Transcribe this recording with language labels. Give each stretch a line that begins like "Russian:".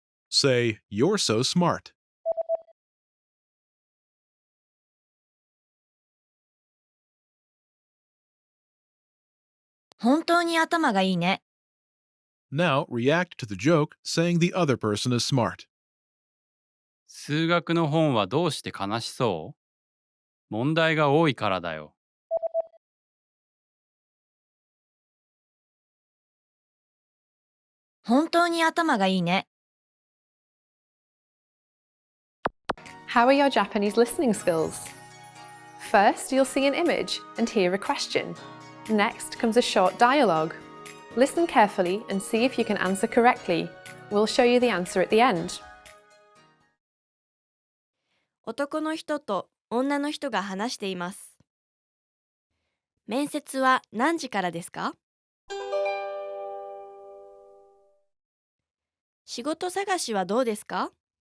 English: Say, you're so smart.
Japanese: 本当に頭がいいね。
English: Now react to the joke saying the other person is smart.
Japanese: 数学の本はどうして悲しそう？問題が多いからだよ。本当に頭がいいね。
English: How are your Japanese listening skills? First, you'll see an image and hear a question. Next comes a short dialogue. Listen carefully and see if you can answer correctly. We'll show you the answer at the end.
Japanese: 男の人と女の人が話しています。面接は何時からですか？仕事探しはどうですか？